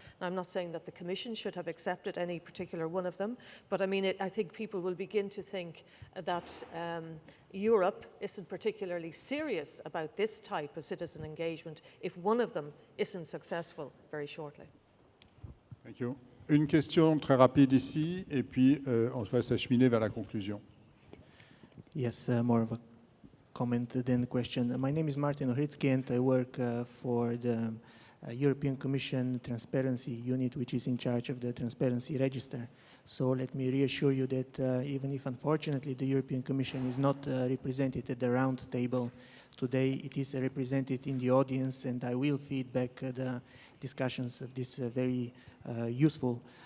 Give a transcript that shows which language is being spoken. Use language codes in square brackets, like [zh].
[en] Now, I'm not saying that the Commission should have accepted any particular one of them, but I mean, I think people will begin to think that Europe isn't particularly serious about this type of citizen engagement if one of them isn't successful very shortly. Thank you. [fr] Une question très rapide ici, et puis on va s'acheminer vers la conclusion. [en] Yes, more of a comment than a question. My name is Martin Ohritsky, and I work for the European Commission Transparency Unit, which is in charge of the Transparency Register. So let me reassure you that even if unfortunately the European Commission is not represented at the round table today, it is represented in the audience, and I will feed back the discussions of this very useful